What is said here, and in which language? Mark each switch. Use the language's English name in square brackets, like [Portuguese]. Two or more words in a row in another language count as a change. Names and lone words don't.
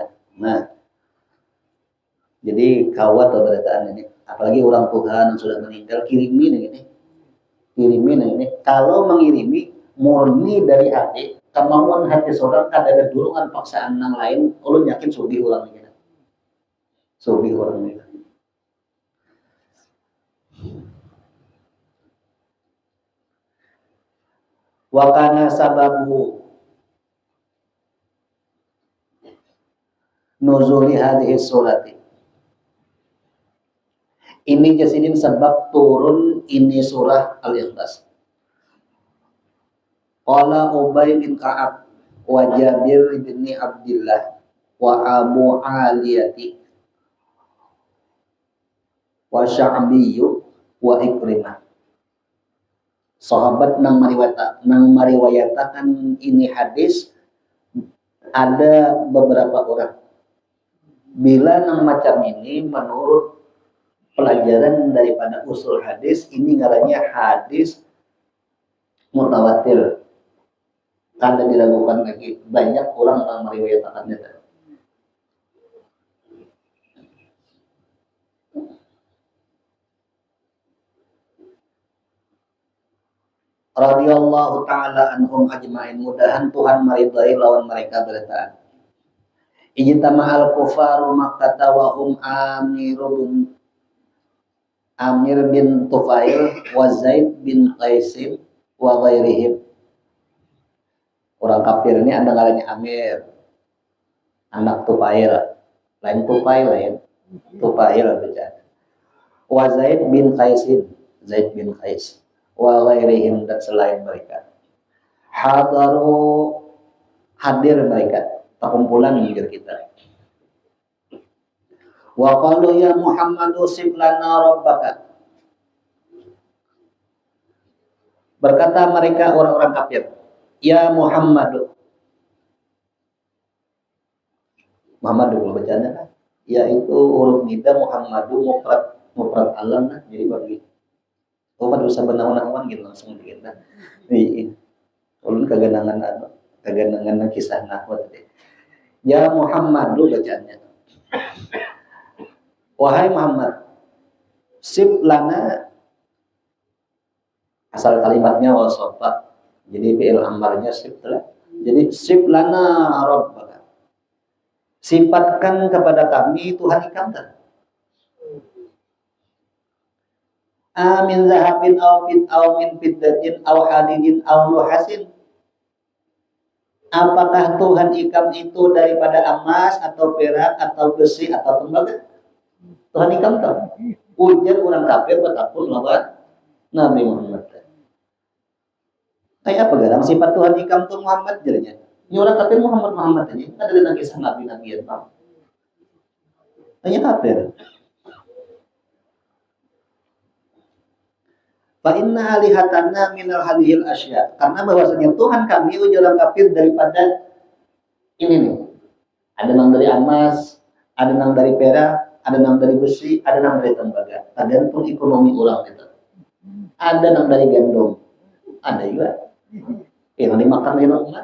[Banjar] Nah, jadi kawat atau beritaan ini, apalagi orang Tuhan yang sudah meninggal kirimin ini. Kalau mengirimi murni dari hati, kemauan hati seorang kada ada dorongan paksaan yang lain, ulun yakin sugih orang ini. Sugih orang ini. [Arabic] وكان سبب نزول هذه السورة. [Banjar] Ini jasidin sebab turun ini surah Al-Ikhlas. [Arabic] قال أبي بن كعب وجابر بن عبد الله وأبو العالية والشعبي وعكرمة. [Banjar] Sahabat nang meriwayatakan ini hadis ada beberapa orang. Bila nang macam ini menurut pelajaran daripada usul hadis ini ngarannya hadis mutawatir. Kada diragukan lagi banyak orang yang meriwayatakannya. [Arabic] رضي الله تعالى عنهم أجمعين, [Banjar] mudahan Tuhan meridai lawan mereka bertaan. [Arabic] اجتمع كفار مكة وهم عامر بن طفيل وزيد بن قاسم وغيرهم. [Banjar] Orang kafir ini ada ngarannya Amir, anak Tufail, lain Tufail lain, Tufail baca. [Arabic] وزيد بن قاسم، زيد بن قيس. وغيرهم [Banjar] dan selain mereka. Hadir mereka, perkumpulan mikir kita. [Arabic] وقالوا يا محمد صف لنا ربك. [Banjar] Berkata mereka orang-orang kafir, ya Muhammad. Muhammad dulu bacanya kan, yaitu huruf nida Muhammadu [Arabic] مفرد علم [Banjar] nah, jadi bagi Muhammad bisa benawan-nawan gitu langsung kita. Ini ulun kaganangan kisah nahwa tadi. Ya Muhammad dulu bacanya. Wahai Muhammad, [Arabic] صف لنا [Banjar] asal kalimatnya wasofa. Jadi fi'il amarnya sif lah. [Arabic] Jadi صف لنا ربك. [Banjar] Sifatkan kepada kami Tuhan kami. [Arabic] أمن ذهب أو من فضة أو حديد أو نحاس. [Banjar] Apakah Tuhan ikam itu daripada emas atau perak atau besi atau tembaga? Tuhan ikam tahu. Ujar orang kafir betapun lawan Nabi Muhammad. Kayak apa garang sifat Tuhan ikam tuh Muhammad jadinya. Ini orang kafir Muhammad aja. Ada dalam kisah Nabi ya Pak. Tanya kafir. [Arabic] فإن آلهتنا من هذه الأشياء. [Banjar] Karena bahwasanya Tuhan kami ujar orang kafir daripada ini nih. Ada nang dari emas, ada nang dari perak, ada nang dari besi, ada nang dari tembaga. Tergantung ekonomi orang itu. Ada nang dari gandum. Ada juga. Yang dimakan di rumah.